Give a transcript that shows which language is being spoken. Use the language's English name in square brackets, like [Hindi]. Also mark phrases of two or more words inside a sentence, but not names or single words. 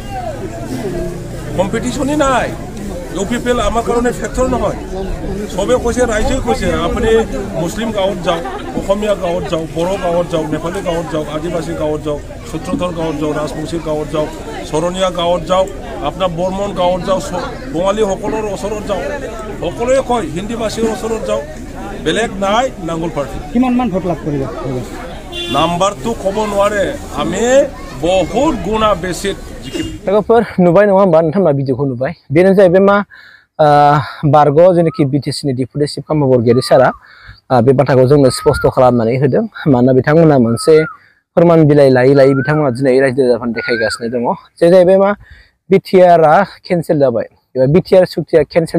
[Assamese] কম্পিটিশনই নাই UPPL আমাৰ কাৰণে ফেক্টৰ নহয় সবে কৈছে ৰাইজে কৈছে আপুনি মুছলিম গাঁৱত যাওক অসমীয়া গাঁৱত যাওক বড়ো গাঁৱত যাওক নেপালী গাঁৱত যাওক আদিবাসী গাঁৱত যাওক সূত্ৰধৰ গাঁৱত যাওক ৰাজবংশীৰ গাঁৱত যাওক শৰণীয়া গাঁৱত যাওক আপোনাৰ বৰ্মন গাঁৱত যাওক বঙালী সকলৰ ওচৰত যাওক সকলোৱে কয় হিন্দীভাষীৰ ওচৰত যাওক বেলেগ নাই নাঙ্গল পাৰ্টি কিমান মান ভোট লাভ কৰিব নাম্বাৰটো ক'ব নোৱাৰে আমি বহুত গুণা বেছি [Bodo] लोगोफोर नुबाय नङा होमबा नोंथांमोना भिडिअखौ नुबाय बेनो जाहैबाय मा बारग' जेनाखि BTCनि [English] deputy chief [Bodo] कामार बरगयारि सारा बे बाथ्राखौ जोंनो स्पष्ट खालामनानै होदों मानोना बिथांमोना मोनसे फोरमान बिलाइ लायै लायै बिथांमोना दिनै रायजो राजाफोरनो देखायगासिनो दङ जे जाहैबाय मा बिटिआरआ केनसेल जाबाय एबा बिटिआर सुक्तिया केनसेल